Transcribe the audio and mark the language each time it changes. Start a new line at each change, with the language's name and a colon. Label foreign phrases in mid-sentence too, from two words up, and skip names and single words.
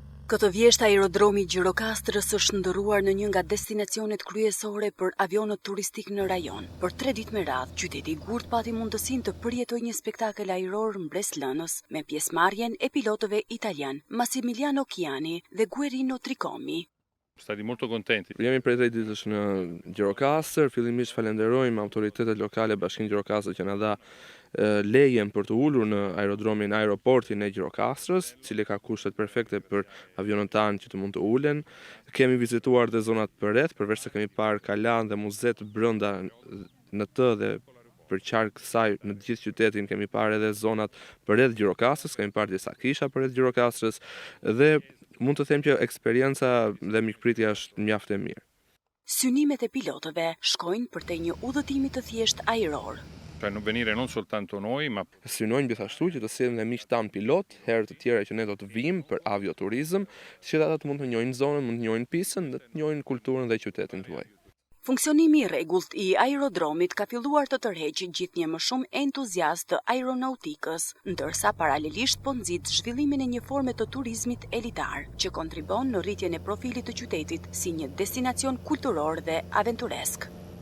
Albanian: Këtë vjesht aerodromi Gjirokastrës është ndërruar në një nga destinacionet kryesore për avionët turistik në rajon. Për 3 ditë me radhë, qyteti i Gurt pati mundësinë të përjetojë një spektakël ajror mbreslënës me pjesëmarrjen e pilotëve italian Massimiliano Chiani dhe Guerino Tricomi.
Italian: Stati molto contenti.
Albanian: Jemi prej 3 ditësh në Gjirokastër, fillimisht falenderojmë autoritetet lokale, Bashkinë Gjirokastër që na dha lejen për të ulur në aerodromin aeroportin e Gjirokastrës, cili ka kushtet perfekte për avionët tanë që të mund të ulen. Kemi vizituar dhe zonat përreth, përveç se kemi parë kalan dhe muzet brenda në të dhe për qark kësaj në gjithë qytetin kemi parë edhe zonat përreth Gjirokastrës, kemi parë disa kisha përreth Gjirokastrës dhe mund të them që eksperienca dhe mikpritja është mjaft e mirë. Synimet e pilotëve shkojnë përtej një udhëtimi të thjesht ajror.
Italian: Per non venire non soltanto noi, ma
Albanian: synojnë gjithashtu që të sillen dhe miq tan pilot, herë të tjera që ne do të vijmë për avioturizëm, që ata të mund të njohin zonën, mund të njohin pistën, dhe të njohin kulturën dhe qytetin tuaj. Funksionimi i rregullt i aerodromit ka filluar të tërheqë gjithnjë më shumë entuziast të aeronautikës, ndërsa paralelisht po nxit zhvillimin e një forme të turizmit elitar, që kontribon në rritjen e profilit të qytetit si një destinacion kulturor dhe aventuresk.